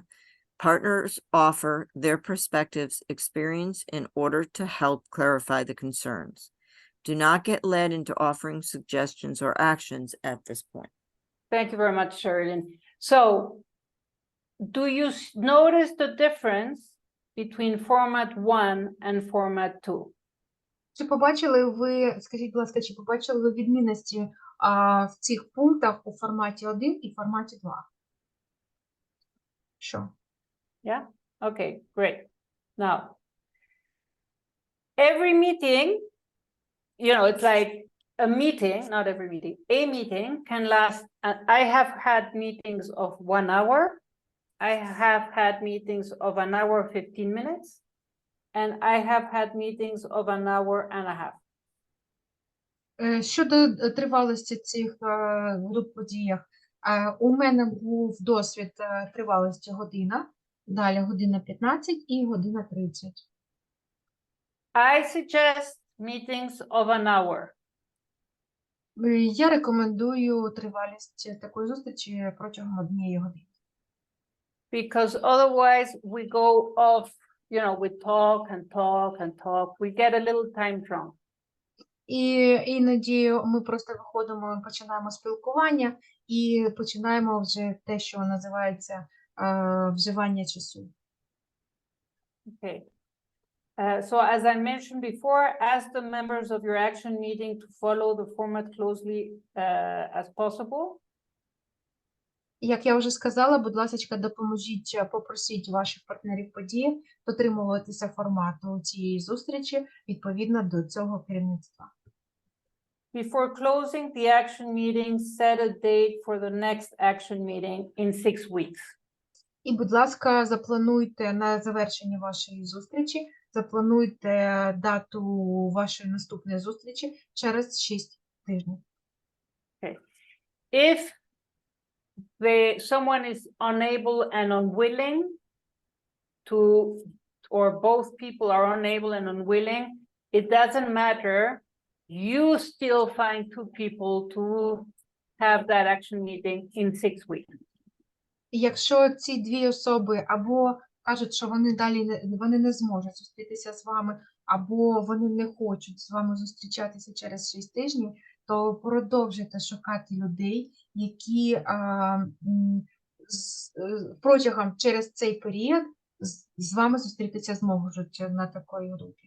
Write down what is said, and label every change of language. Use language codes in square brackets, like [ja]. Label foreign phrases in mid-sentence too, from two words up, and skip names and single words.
[en] Partners offer their perspectives, experience in order to help clarify the concerns. Do not get led into offering suggestions or actions at this point. Thank you very much, Sheridan. So, do you notice the difference between format 1 and format 2? [uk] Чи побачили ви, скажіть, будь ласка, чи побачили ви відмінності в цих пунктах у форматі 1 і форматі 2? Що? [en] Yeah? Okay, great. Now, every meeting, you know, it's like a meeting, not every meeting, a meeting can last, I have had meetings of 1 hour, I have had meetings of 1 hour, 15 minutes, and I have had meetings of 1 hour and a half. [uk] Щодо тривалості цих груп по діях, у мене був досвід тривалості година, далі година 15 і година 30. [en] I suggest meetings of 1 hour. [uk] Я рекомендую тривалість такої зустрічі протягом 1 години. [en] Because otherwise we go off, you know, we talk and talk and talk. We get a little time drunk. [uk] І іноді ми просто виходимо, починаємо спілкування і починаємо вже те, що називається вживання часу. [en] Okay. So as I mentioned before, ask the members of your action meeting to follow the format closely as possible. [uk] Як я вже сказала, будь ласка, допоможіть, попросіть ваших партнерів події дотримуватися формату цієї зустрічі відповідно до цього керівництва. [en] Before closing the action meeting, set a date for the next action meeting in 6 weeks. [uk] І, будь ласка, заплануйте на завершення вашої зустрічі, заплануйте дату вашої наступної зустрічі через 6 тижнів. [en] Okay. If someone is unable and unwilling to, or both people are unable and unwilling, it doesn't matter. You still find 2 people to have that action meeting in 6 weeks. [uk] Якщо ці 2 особи або кажуть, що вони далі вони не зможуть зустрітися з вами, або вони не хочуть з вами зустрічатися через 6 тижнів, то продовжуйте шукати людей, які протягом через цей період з вами зустрітися зможуть на такої групі.